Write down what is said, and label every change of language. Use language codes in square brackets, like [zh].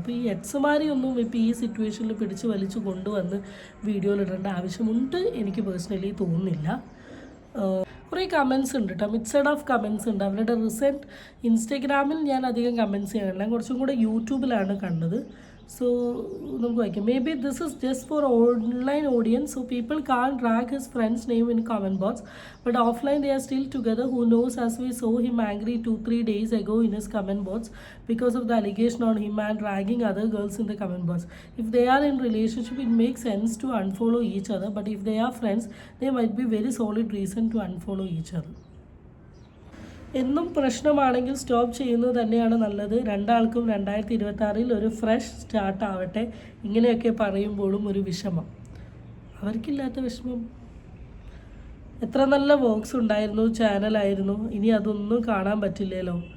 [ml] അപ്പോൾ ഈ എക്സുമാരെയൊന്നും ഇപ്പോൾ ഈ സിറ്റുവേഷനിൽ പിടിച്ച് വലിച്ചു കൊണ്ടുവന്ന് വീഡിയോയിലിടേണ്ട ആവശ്യമുണ്ട് എനിക്ക് പേഴ്സണലി തോന്നുന്നില്ല. കുറേ കമൻസ് ഉണ്ട് കേട്ടോ, മിക്സഡ് ഓഫ് കമൻസ് ഉണ്ട്. അവരുടെ റിസെൻറ്റ് ഇൻസ്റ്റഗ്രാമിൽ ഞാൻ അധികം കമൻസ് ചെയ്യാനില്ല, കുറച്ചും കൂടെ യൂട്യൂബിലാണ് കണ്ടത്. So നമുക്ക് വായിക്കാം. [en] Maybe this is just for online audience, so people can't drag his friend's name in comment box, but offline they are still together. Who knows, as we saw him angry 2-3 days ago in his comment box because of the allegation on him and dragging other girls in the comment box. If they are in relationship, it makes sense to unfollow each other, but if they are friends, there might be very solid reason to unfollow each other. [ml] എന്നും പ്രശ്നമാണെങ്കിൽ stop ചെയ്യുന്നത് തന്നെയാണ് നല്ലത്. രണ്ടാൾക്കും 2026 ഒരു fresh start ആവട്ടെ. ഇങ്ങനെയൊക്കെ പറയുമ്പോഴും ഒരു വിഷമം, അവർക്കില്ലാത്ത വിഷമം. എത്ര നല്ല വർക്ക്സ് ഉണ്ടായിരുന്നു, ചാനലായിരുന്നു, ഇനി അതൊന്നും കാണാൻ പറ്റില്ലല്ലോ.